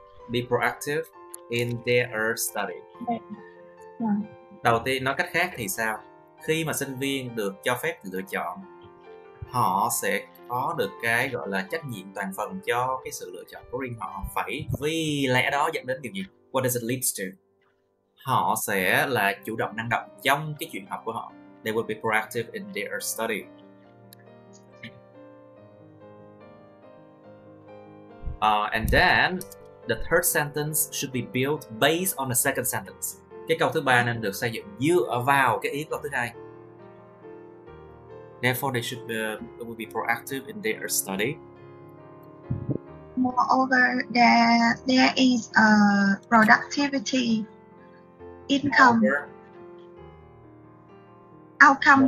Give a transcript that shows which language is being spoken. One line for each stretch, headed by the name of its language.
English: Be proactive in their study.
Vietnamese: Đầu tiên, nói cách khác thì sao? Khi mà sinh viên được cho phép lựa chọn, họ sẽ có được cái gọi là trách nhiệm toàn phần cho cái sự lựa chọn của riêng họ. Vì lẽ đó dẫn đến điều gì?
English: What does it lead to?
Vietnamese: Họ sẽ là chủ động năng động trong cái chuyện học của họ.
English: They will be proactive in their study. And then the third sentence should be built based on the second sentence.
Vietnamese: Cái câu thứ ba nên được xây dựng dựa vào cái ý câu thứ hai.
English: Therefore, they will be proactive in their study. Moreover, there is a productivity income outcome.